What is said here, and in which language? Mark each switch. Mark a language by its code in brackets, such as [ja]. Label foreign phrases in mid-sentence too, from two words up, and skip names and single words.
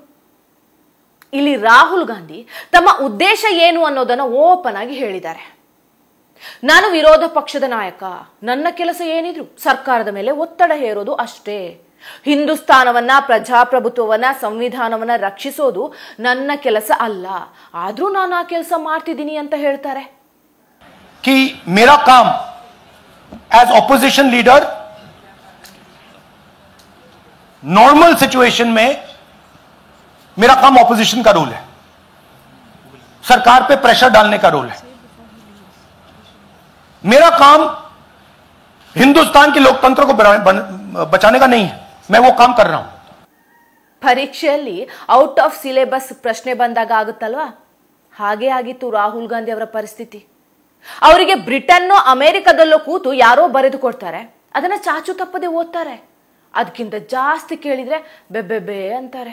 [kn] ಇಲ್ಲಿ ರಾಹುಲ್ ಗಾಂಧಿ ತಮ್ಮ ಉದ್ದೇಶ ಏನು ಅನ್ನೋದನ್ನ ಓಪನ್ ಆಗಿ ಹೇಳಿದ್ದಾರೆ. ನಾನು ವಿರೋಧ ಪಕ್ಷದ ನಾಯಕ, ನನ್ನ ಕೆಲಸ ಏನಿದ್ರು ಸರ್ಕಾರದ ಮೇಲೆ ಒತ್ತಡ ಹೇರೋದು ಅಷ್ಟೇ. ಹಿಂದೂಸ್ತಾನವನ್ನ, ಪ್ರಜಾಪ್ರಭುತ್ವವನ್ನ, ಸಂವಿಧಾನವನ್ನ ರಕ್ಷಿಸೋದು ನನ್ನ ಕೆಲಸ ಅಲ್ಲ. ಆದ್ರೂ ನಾನು ಆ ಕೆಲಸ ಮಾಡ್ತಿದ್ದೀನಿ ಅಂತ ಹೇಳ್ತಾರೆ. [hi] कि मेरा काम [en] as opposition leader normal situation [hi] में मेरा काम ऑपोजिशन का रोल है, सरकार पे प्रेशर डालने का रोल है. मेरा काम हिंदुस्तान के लोकतंत्र को बचाने का नहीं है. मैं वो काम कर रहा हूं. [kn] ಪರೀಕ್ಷೆಯಲ್ಲಿ [en] out of syllabus [kn] ಪ್ರಶ್ನೆ ಬಂದಾಗ ಆಗುತ್ತಲ್ವಾ, ಹಾಗೆ ಆಗಿತ್ತು ರಾಹುಲ್ ಗಾಂಧಿ ಅವರ ಪರಿಸ್ಥಿತಿ. ಅವರಿಗೆ ಬ್ರಿಟನ್ನೋ ಅಮೆರಿಕದಲ್ಲೋ ಕೂತು ಯಾರೋ ಬರೆದು ಕೊಡ್ತಾರೆ, ಅದನ್ನ ಚಾಚು ತಪ್ಪದೆ ಓದ್ತಾರೆ. ಅದಕ್ಕಿಂತ ಜಾಸ್ತಿ ಕೇಳಿದ್ರೆ ಬೆಬ್ಬೆಬೆ ಅಂತಾರೆ.